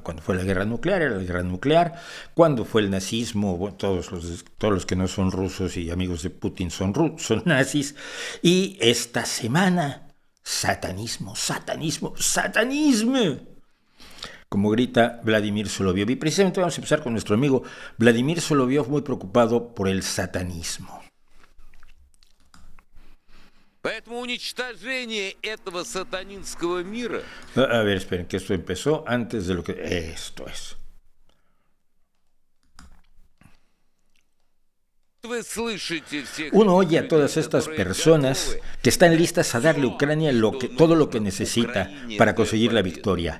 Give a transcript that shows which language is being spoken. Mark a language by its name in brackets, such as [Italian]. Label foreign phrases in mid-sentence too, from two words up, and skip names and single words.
[Spanish] Cuando fue la guerra nuclear, era la guerra nuclear. Cuando fue el nazismo, bueno, todos los que no son rusos y amigos de Putin son nazis. Y esta semana, satanismo, satanismo, satanismo, como grita Vladimir Solovyov. Y precisamente vamos a empezar con nuestro amigo Vladimir Solovyov, muy preocupado por el satanismo. [Russian] Поэтому уничтожение этого сатанинского мира... [Spanish] A ver, esperen, que esto empezó antes de lo que... Esto es. Uno oye a todas estas personas que están listas a darle a Ucrania todo lo que necesita para conseguir la victoria.